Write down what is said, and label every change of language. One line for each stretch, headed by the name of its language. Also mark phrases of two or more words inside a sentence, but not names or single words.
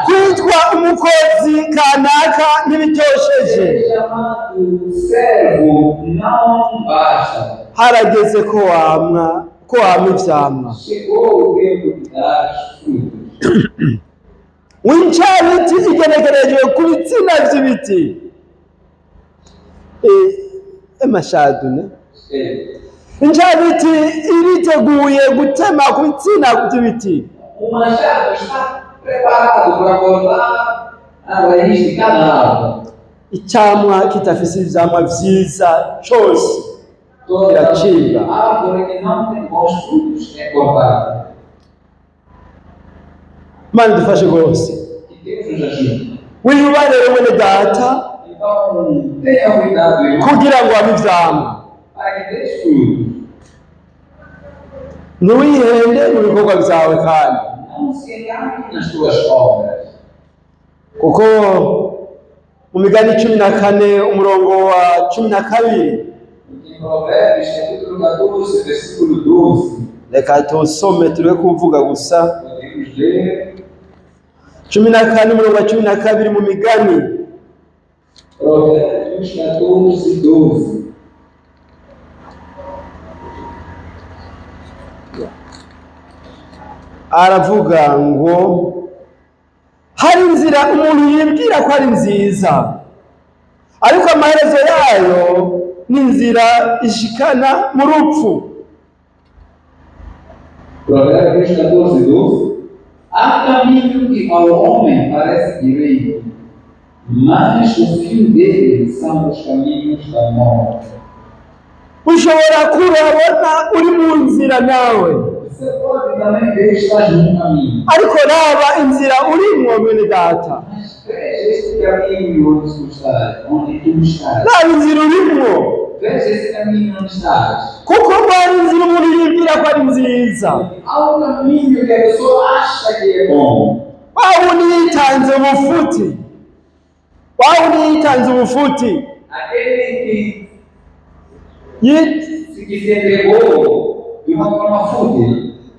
Rundi: kwitwa umukozi kanaka ntibitosheje.
Portuguese: Ser chamado servo não basta.
Rundi: Harageze ko wama ivyamwa.
Portuguese: Chegou o tempo de dar os frutos.
Rundi: W'incabiti igenekerejwe ku bitsina vy'ibiti. Amashadu ne? Incabiti iriteguye gutema ku bitsina vy'ibiti.
Portuguese: O machado está preparado para cortar a raiz de cada árvore.
Rundi: Icamwa kitafise ivyamwa vyiza cose
Portuguese: Toda
Rundi: kiracibwa.
Portuguese: árvore que não tem bons frutos é cortada.
Rundi: Mana dufashe rwose.
Portuguese: Que Deus nos ajude.
Rundi: Wiyubarire mwene data
Portuguese: Então, tenha cuidado, irmão,
Rundi: kugira ngo habe ivyamwa.
Portuguese: para que dê frutos.
Rundi: ntiwihende mu bikorwa byawe kandi
Portuguese: Não se engane nas tuas obras.
Rundi: kuko mu migani 14 umurongo wa 12
Portuguese: Em Provérbios, capítulo 14, versículo 12,
Rundi: reka tusome tureke kuvuga gusa.
Portuguese: podemos ler
Rundi: 14 umurongo wa 12 mu migani.
Portuguese: Provérbios 14, 12.
Rundi: Aravuga ngo hari inzira umuntu yibwira ko ari nziza, ariko amaherezo yayo ni inzira ishikana mu rupfu.
Portuguese: Provérbios 14, 12. Há caminho que ao homem parece direito, mas o fim dele são os caminhos da morte.
Rundi: Ushobora kurabona uri mu nzira nawe,
Portuguese: Você pode também ver que estás num caminho.
Rundi: ariko raba inzira urimwo mwene data,
Portuguese: Mas veja esse caminho onde tu estás, onde tu estás.
Rundi: raba inzira urimwo,
Portuguese: Veja esse caminho onde estás.
Rundi: kuko hari inzira umuntu yibwira ko ari nziza.
Portuguese: Há um caminho que a pessoa acha que é bom.
Rundi: Wawundi yitanze ubufuti, wawundi yitanze ubufuti,
Portuguese: Aquele que se entregou de uma forma fútil.